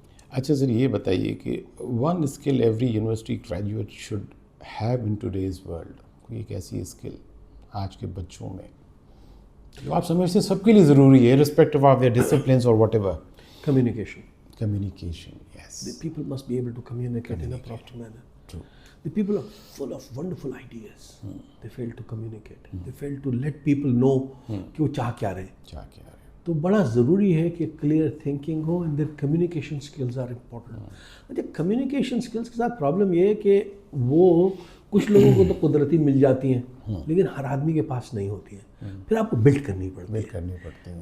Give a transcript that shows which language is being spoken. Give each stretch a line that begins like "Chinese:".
Urdu: اچھا سر یہ بتائیے کہ
English: one skill every university graduate should have in today's world,
Urdu: کوئی ایک ایسی اسکل آج کے بچوں میں جو آپ سمجھتے ہیں سب کے لیے ضروری ہے
English: irrespective of their disciplines or whatever? Communication. Yes. The people must be able to communicate in a proper manner. True. The people are full of wonderful ideas. They fail to communicate. They fail to let people know
Urdu: کہ وہ چاہ کیا رہے. تو بڑا ضروری ہے کہ clear thinking ہو
English: And their communication skills are important.
Urdu: اچھا communication skills کے ساتھ پرابلم یہ ہے کہ وہ کچھ لوگوں کو تو قدرتی مل جاتی ہیں لیکن ہر آدمی کے پاس نہیں ہوتی ہیں، پھر آپ کو بلڈ کرنی پڑتی ہے.